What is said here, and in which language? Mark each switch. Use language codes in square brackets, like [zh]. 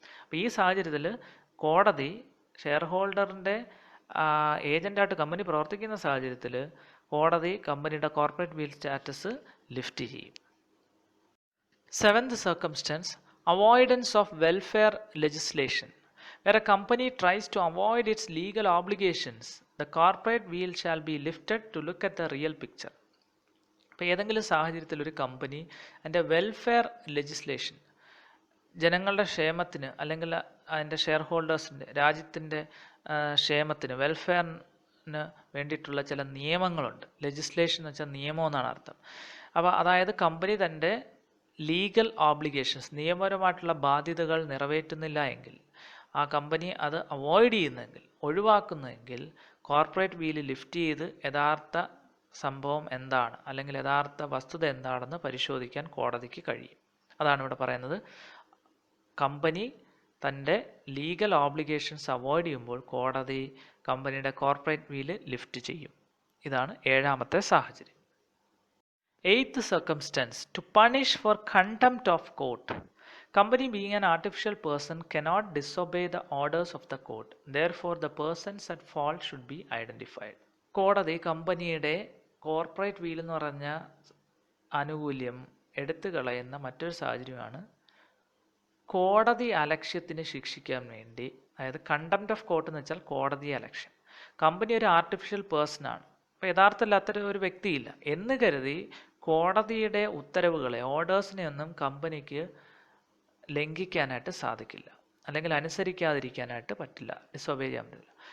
[ml] അപ്പോൾ ഈ സാഹചര്യത്തിൽ കോടതി ഷെയർ ഹോൾഡറിൻ്റെ ഏജൻ്റായിട്ട് കമ്പനി പ്രവർത്തിക്കുന്ന സാഹചര്യത്തിൽ കോടതി കമ്പനിയുടെ കോർപ്പറേറ്റ് വീൽ സ്റ്റാറ്റസ് ലിഫ്റ്റ് ചെയ്യും. [en] Seventh circumstance, avoidance of welfare legislation. Where a company tries to avoid its legal obligations, the corporate wheel shall be lifted to look at the real picture. [ml] ഇപ്പോൾ ഏതെങ്കിലും സാഹചര്യത്തിൽ ഒരു company അതിൻ്റെ welfare legislation, ജനങ്ങളുടെ ക്ഷേമത്തിന് അല്ലെങ്കിൽ അതിൻ്റെ ഷെയർ ഹോൾഡേഴ്സിൻ്റെ രാജ്യത്തിൻ്റെ ക്ഷേമത്തിന് വെൽഫെയറിന് വേണ്ടിയിട്ടുള്ള ചില നിയമങ്ങളുണ്ട്. ലെജിസ്ലേഷൻ എന്ന് വെച്ചാൽ നിയമം എന്നാണ് അർത്ഥം. അപ്പോൾ അതായത് കമ്പനി തൻ്റെ ലീഗൽ ഓബ്ലിഗേഷൻസ് നിയമപരമായിട്ടുള്ള ബാധ്യതകൾ നിറവേറ്റുന്നില്ല എങ്കിൽ, ആ കമ്പനി അത് അവോയ്ഡ് ചെയ്യുന്നെങ്കിൽ, ഒഴിവാക്കുന്നെങ്കിൽ കോർപ്പറേറ്റ് വീല് ലിഫ്റ്റ് ചെയ്ത് യഥാർത്ഥ സംഭവം എന്താണ് അല്ലെങ്കിൽ യഥാർത്ഥ വസ്തുത എന്താണെന്ന് പരിശോധിക്കാൻ കോടതിക്ക് കഴിയും. അതാണ് ഇവിടെ പറയുന്നത്. കമ്പനി തൻ്റെ ലീഗൽ ഓബ്ലിഗേഷൻസ് അവോയ്ഡ് ചെയ്യുമ്പോൾ കോടതി കമ്പനിയുടെ കോർപ്പറേറ്റ് വീല് ലിഫ്റ്റ് ചെയ്യും. ഇതാണ് 7ാമത്തെ സാഹചര്യം. [en] 8th circumstance, to punish for contempt of court. Company being an artificial person cannot disobey the orders of the court. Therefore, the persons at fault should be identified. [ml] കോടതി കമ്പനിയുടെ corporate wheel എന്ന് പറഞ്ഞ ആനുകൂല്യം എടുത്തു കളയുന്ന മറ്റൊരു സാഹചര്യമാണ് കോടതി അലക്ഷ്യത്തിന് ശിക്ഷിക്കാൻ വേണ്ടി. അതായത് കണ്ടംപ്റ്റ് ഓഫ് കോർട്ട് എന്ന് വെച്ചാൽ കോടതി അലക്ഷ്യം. കമ്പനി ഒരു ആർട്ടിഫിഷ്യൽ പേഴ്സണാണ്, അപ്പോൾ യഥാർത്ഥത്തിൽ ഒരു വ്യക്തിയില്ല എന്ന് കരുതി കോടതിയുടെ ഉത്തരവുകളെ, ഓർഡേഴ്സിനെ ഒന്നും കമ്പനിക്ക് ലംഘിക്കാനായിട്ട് സാധിക്കില്ല, അല്ലെങ്കിൽ അനുസരിക്കാതിരിക്കാനായിട്ട് പറ്റില്ല, ഡിസൊബേ ചെയ്യാൻ പറ്റില്ല.